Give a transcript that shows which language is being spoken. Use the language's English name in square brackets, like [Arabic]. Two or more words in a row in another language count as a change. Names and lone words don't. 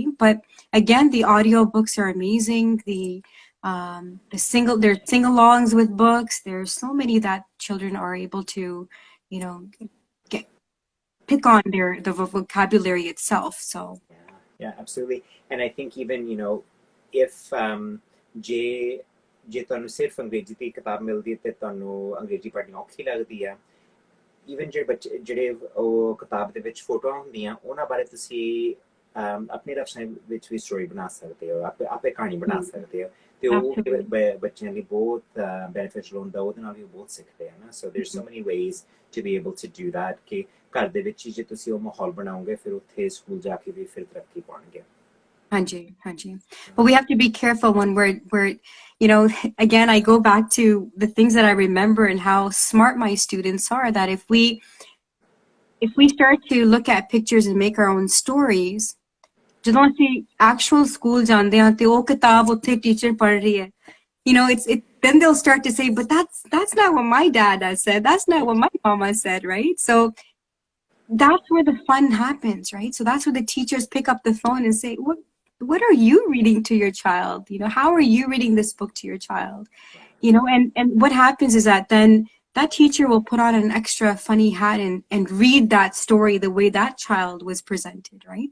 [English] But again, the audio books are amazing. Their sing-alongs with books. There's so many that children are able to, pick on the vocabulary itself. So yeah, absolutely. And I think even if [Punjabi] ਜੇ ਤੁਹਾਨੂੰ ਸਿਰਫ ਅੰਗਰੇਜ਼ੀ ਦੀ ਕਿਤਾਬ ਮਿਲਦੀ ਤੇ ਤੁਹਾਨੂੰ ਅੰਗਰੇਜ਼ੀ ਪੜ੍ਹਨੀ ਔਖੀ ਲੱਗਦੀ ਆ, ਈਵਨ ਜਿਹੜੇ ਉਹ ਕਿਤਾਬ ਦੇ ਵਿੱਚ ਫੋਟੋਆਂ ਹੁੰਦੀਆਂ, ਉਹਨਾਂ ਬਾਰੇ ਤੁਸੀਂ ਆਪਣੇ ਰਫਸਾਂ ਵਿੱਚ ਵੀ ਸਟੋਰੀ ਬਣਾ ਸਕਦੇ ਹੋ, ਆਪੇ ਕਹਾਣੀ ਬਣਾ ਸਕਦੇ ਹੋ, ਤੇ ਉਹ ਬੱਚਿਆਂ ਲਈ ਬਹੁਤ ਬੈਨੀਫਿਸ਼ੀਅਲ ਹੁੰਦਾ, ਉਹਦੇ ਨਾਲ ਵੀ ਬਹੁਤ ਸਿੱਖਦੇ ਆ ਨਾ. [English] so there so many ways to be able to do that, [Punjabi] ਕਿ ਘਰ ਦੇ ਵਿੱਚ ਹੀ ਜੇ ਤੁਸੀਂ ਉਹ ਮਾਹੌਲ ਬਣਾਓਗੇ, ਫਿਰ ਉੱਥੇ ਸਕੂਲ ਜਾ ਕੇ ਵੀ ਫਿਰ ਤਰੱਕੀ ਪਾਉਣਗੇ. Hanji. [English] But we have to be careful when we're again, I go back to the things that I remember and how smart my students are, that if we start to look at pictures and make our own stories, [Punjabi] ਜਦੋਂ ਅਸੀਂ [English] actual school [Punjabi] ਜਾਂਦੇ ਹਾਂ ਤੇ ਉਹ ਕਿਤਾਬ ਉੱਥੇ teacher ਪੜ੍ਹ ਰਹੀ ਹੈ, [English] then they'll start to say, but that's not what my dad has said, that's not what my mama said, right? So that's where the fun happens, right? So that's where the teachers pick up the phone and say, what are you reading to your child? How are you reading this book to your child? And what happens is that then that teacher will put on an extra funny hat and read that story the way that child was presented, right?